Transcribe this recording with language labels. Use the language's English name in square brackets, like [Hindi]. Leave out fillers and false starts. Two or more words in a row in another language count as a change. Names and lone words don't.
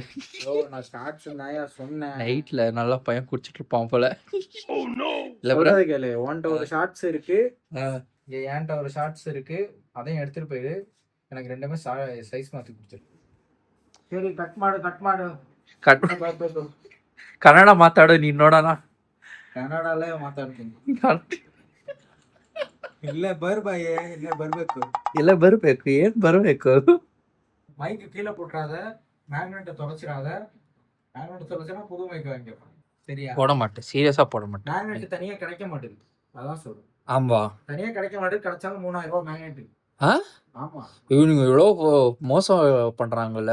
[Tamil] நான் ஷார்ட்ஸ் நாயா சொன்னேன். நைட்ல நல்லா பையன் குடிச்சிட்டு இருப்பான் போல. இல்ல ப்ரோ, கேளு. உன்ட்ட ஒரு ஷார்ட்ஸ் இருக்கு, என்கிட்ட ஒரு ஷார்ட்ஸ் இருக்கு. அதையும் எடுத்துட்டு போயிடு. எனக்கு ரெண்டுமே சைஸ் மாத்தி கொடுத்துரு. சரி, கட் மாடு [Kannada] ಕನ್ನಡ ಮಾತಾಡು ನೀನ್ ನೋಡೋಣ. ಕನ್ನಡಲ್ಲೇ ಮಾತಾಡ್ತೀನಿ. ಇಲ್ಲೇ ಬರ್ಬೇಕು. ಏನ್ ಬರ್ಬೇಕು? [Tamil] மைக்கு கீழே போட்டுறாத, மேக்னெட்டை தொலைச்சிடாத. மேக்னெட்டை தொலைச்சா புது மைக் வாங்கிப்பா. சரியா? போட மாட்டேன், சீரியஸா போட மாட்டேன். மேக்னெட் தனியா கிடைக்க மாட்டேங்குது, அதான் சொல்றேன். ஆமா, தனியா கிடைக்க மாட்டேங்குது. கிடைச்சாலும் 3000 ரூபாய் மேக்னெட். ஆமா, இவனுங்க எவ்வளவு மோசம் பண்றாங்கல்ல.